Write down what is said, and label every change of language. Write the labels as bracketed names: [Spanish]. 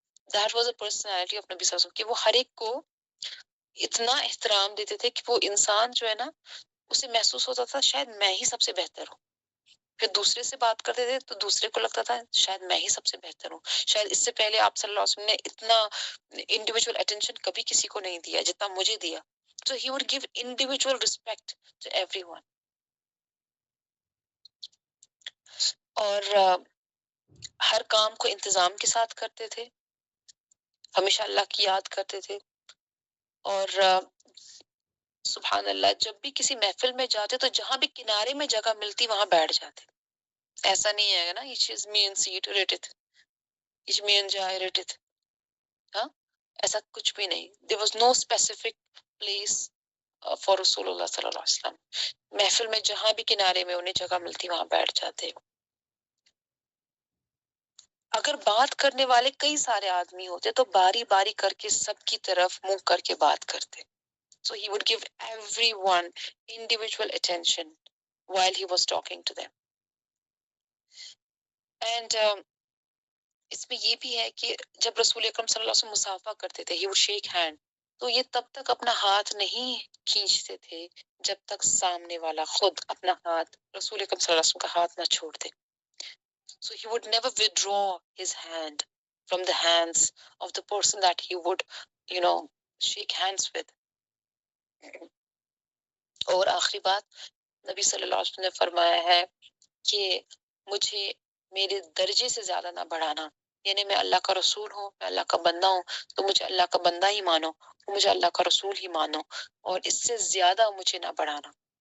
[English] That was a personality of [Urdu] نبی صلی اللہ علیہ وسلم کہ وہ ہر ایک کو اتنا احترام دیتے تھے کہ وہ انسان جو ہے نا، اسے محسوس ہوتا تھا شاید میں ہی سب سے بہتر ہوں. پھر دوسرے سے بات کرتے تھے تو دوسرے کو لگتا تھا شاید میں ہی سب سے بہتر ہوں، شاید اس سے پہلے آپ صلی اللہ علیہ وسلم نے اتنا انڈیویجول اٹینشن کبھی کسی کو نہیں دیا جتنا مجھے دیا. [English] So he would give individual respect to everyone. [Urdu] اور ہر کام کو انتظام کے ساتھ کرتے تھے، ہمیشہ اللہ کی یاد کرتے تھے. اور سبحان اللہ جب بھی کسی محفل میں جاتے تو جہاں بھی کنارے میں جگہ ملتی وہاں بیٹھ جاتے. ایسا نہیں ہے نا یہ چیز مین سیٹ ریٹت یہ مین جائے ریٹت، ہاں ایسا کچھ بھی نہیں. [English] there was no specific place for رسول اللہ صلی اللہ علیہ وسلم. [Urdu] محفل میں جہاں بھی کنارے میں انہیں جگہ ملتی وہاں بیٹھ جاتے. اگر بات کرنے والے کئی سارے آدمی ہوتے تو باری باری کر کے سب کی طرف منہ کر کے بات کرتے. [English] So he would give everyone individual attention while he was talking to them. [Urdu] And اس میں یہ بھی ہے کہ جب رسول اکرم صلی اللہ علیہ وسلم مصافحہ کرتے تھے [English] he would shake hand. [Urdu] تو یہ تب تک اپنا ہاتھ نہیں کھینچتے تھے جب تک سامنے والا خود اپنا ہاتھ رسول اکرم صلی اللہ علیہ وسلم کا ہاتھ نہ چھوڑ دے. [English] So he would never withdraw his hand from the hands of the person that he would, shake hands with. [Urdu] اور آخری بات نبی صلی اللہ علیہ وسلم نے فرمایا ہے کہ مجھے میرے درجے سے زیادہ نہ بڑھانا. یعنی میں اللہ کا رسول ہوں، میں اللہ کا بندہ ہوں تو مجھے اللہ کا بندہ ہی مانو، مجھے اللہ کا رسول ہی مانو، اور اس سے زیادہ مجھے نہ بڑھانا.